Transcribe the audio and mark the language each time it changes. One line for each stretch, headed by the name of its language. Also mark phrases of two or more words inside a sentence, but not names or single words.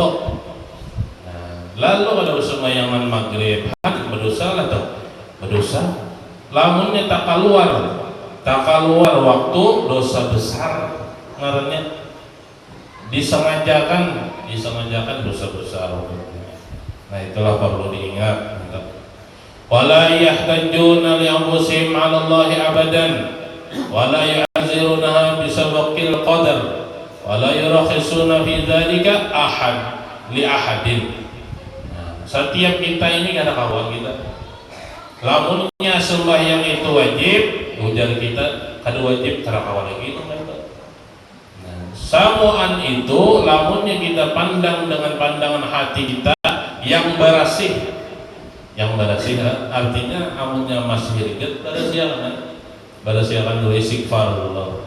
Banjar: Nah, lalu ada sembayangan maghrib, berdosa lah tuh, berdosa. Lamunnya tak keluar waktu, dosa besar. Ngarannya disengajakan dosa besar. Nah itulah perlu diingat.
Arabic: ولا يحتجون لأنفسهم على الله أبدا، ولا يعذرونها بسابق القدر، ولا يرخصون في ذلك لأحد.
Banjar: Nah, setiap kita ini ada kawan kita. Lamunnya sembahyang itu wajib, ujar kita kada wajib kada kawan lagi itu. Samuan itu lamunnya kita pandang dengan pandangan hati kita yang bersih, artinya amunnya masih riget berasiakan dulu istighfar Allah.